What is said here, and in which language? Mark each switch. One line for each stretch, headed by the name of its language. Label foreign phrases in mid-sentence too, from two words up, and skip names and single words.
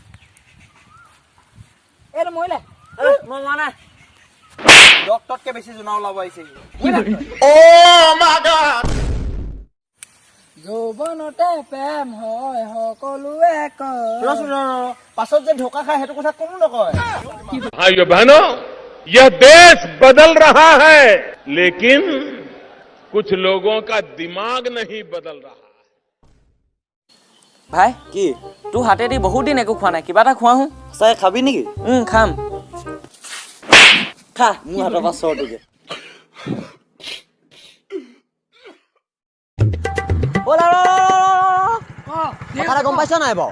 Assamese: এইটো মৰিলে মই হোৱা নাই ডক্টৰতকে বেছি জোনা ওলাব আহিছে যৌৱনতে প্ৰেম হয় সকলোৱে কয় পাছত যে ঢোকা খায় সেইটো কথা কোনো নকয়
Hindi: भाइयों बहनों यह देश बदल रहा है लेकिन कुछ लोगों का दिमाग नहीं बदल रहा
Assamese: ভাই কি তোৰ হাতেদি বহুত দিন একো খোৱা নাই কিবা এটা খোৱা হো চাই খাবি নেকি খাম খা মোৰ হাতৰ পৰা চৰটোকে কথা গম পাইছ নাই বাৰু